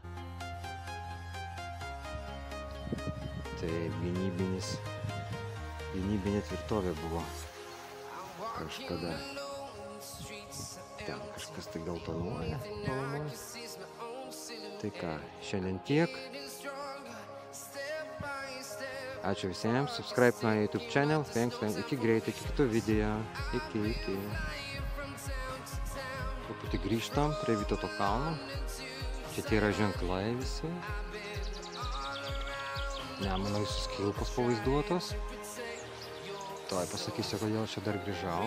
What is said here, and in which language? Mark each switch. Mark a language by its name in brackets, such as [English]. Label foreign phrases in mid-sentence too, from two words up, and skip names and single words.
[Lithuanian] Tai gynybinė tvirtovė buvo kažkada. Ten kažkas tai geltonuoja. Tai ką, šiandien tiek. Ačiū visiems, subscribe mano YouTube channel, thanks, iki greitai, iki kitų video, iki. Truputį grįžtam prie Vytauto kalno. Čia tie yra ženklai visi. Nemuno visus kilpos pavaizduotos. Tuoj pasakysiu, kodėl čia dar grįžau.